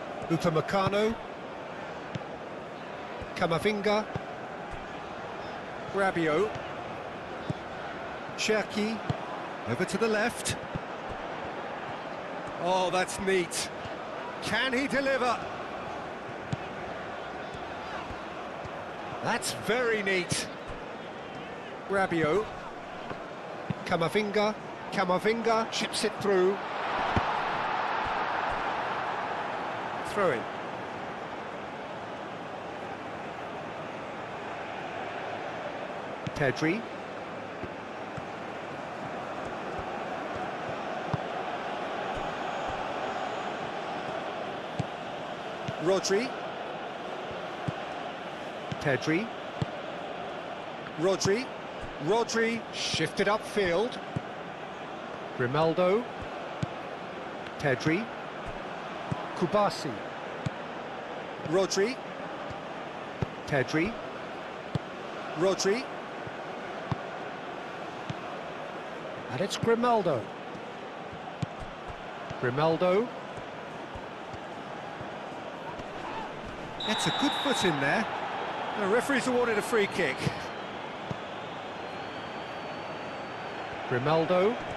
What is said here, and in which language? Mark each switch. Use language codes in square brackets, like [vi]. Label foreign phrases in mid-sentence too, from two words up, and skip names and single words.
[en] Upamecano. Camavinga. Rabiot. Cherki. Over to the left. Oh, that's neat. Can he deliver? That's very neat. Rabiot. Camavinga. Camavinga chips it through. Throw in. Pedri. Rodri. Pedri. Rodri. Rodri shifted upfield. Grimaldo. Pedri. Kubasi. Rodri. Pedri. Rodri. And it's Grimaldo. Grimaldo. Gets a good foot in there. The referee's awarded a free kick. Grimaldo.